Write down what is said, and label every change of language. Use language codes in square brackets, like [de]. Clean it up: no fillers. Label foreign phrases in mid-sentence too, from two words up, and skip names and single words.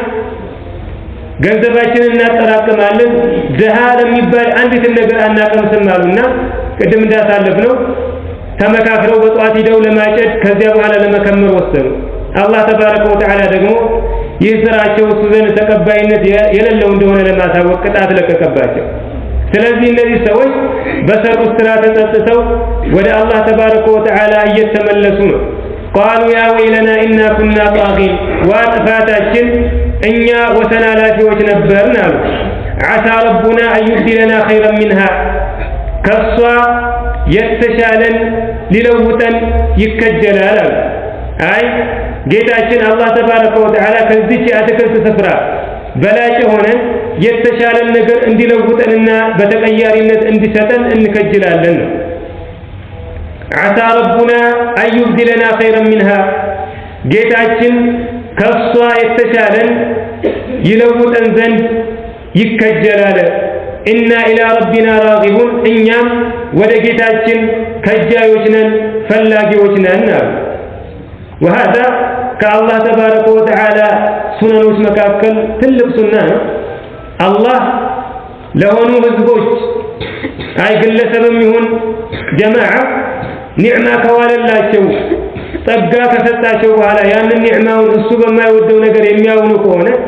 [am] ገንዘባችንን እናጠራቅማለን ደሃ ለሚባል አንዲት ነገር አናቀምስም አሉና ቅድም እንዳሳለፍነው ተመካክረው በጧት ሄደው ለማጨድ ከዚያ በኋላ ለመከመር ወሰኑ አላህ [ar] تبارك وتعالى [am] ደግሞ ይህ ስራቸው እሱ ዘንድ ተቀባይነት የሌለው እንደሆነ ለማሳወቅ ቅጣት ለቀቀባቸው ስለዚህ እነዚህ ሰዎች በሰሩት ስራ ተጸጽተው ወደ አላህ [ar] تبارك وتعالى [am] እየተመለሱ ነው [ar] قالوا يا ويلنا إنا كنا طاغين [am] واطفاتاችን እኛ ወሰናላፊዎች ነበርን አሉ [ar] عسى ربنا أن يبدلنا خيرا منها [am] ከሷ የተሻለን ሊለውጠን ይከጀላል አሉ አይ ጌታችን አላህ [ar] تبارك وتعالى [am] ከዚህ አትክልት ስፍራ በላጭ ሆነን የተሻለን ነገር እንዲለውጠንና በተቀያሪነት እንዲሰጠን እንከጅላለን ነው [ar] عسى ربنا أن يبدلنا خيرا منها [am] ጌታችን ከሷ የተሻለን ይለውጠን ዘንድ ይከጀላል [ar] إنا إلى ربنا راغبون [am] እኛም ወደ ጌታችን ከጃዮች ነን ፈላጊዎች ነን [ar] وهذا كالله تبارك وتعالى [am] سننوች መካከል ትልቅ ሱና ነው አላህ ለሆኑ ህዝቦች አይ ግለሰብም ይሁን ጀማዓ ኒዕማ ከዋለላቸው ጸጋ ከሰጣቸው በኋላ ያንን ኒዕማውን እሱ በማይወደው ነገር የሚያውኑ ከሆነ